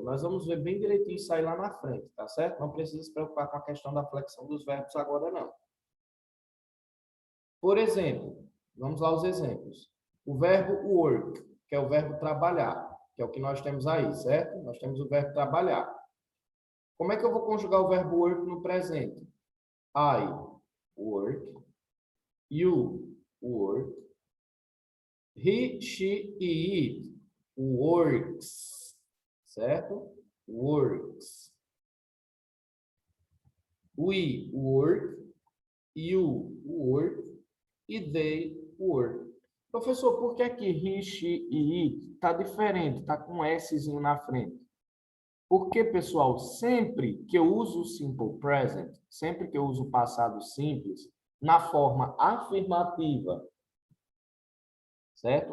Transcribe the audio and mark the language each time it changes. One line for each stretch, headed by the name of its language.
Portuguese: Nós vamos ver bem direitinho isso aí lá na frente, tá certo? Não precisa se preocupar com a questão da flexão dos verbos agora, não. Por exemplo, vamos lá os exemplos. O verbo work, que é o verbo trabalhar, que é o que nós temos aí, certo? Nós temos o verbo trabalhar. Como é que eu vou conjugar o verbo work no presente?
English: I work, you work, he, she e it works, certo? Works. We work, you work e they work.
Portuguese: Professor, por que que he, she e it está diferente, está com um Szinho na frente? Porque, pessoal, sempre que eu uso o simple present, sempre que eu uso o passado simples, na forma afirmativa, certo?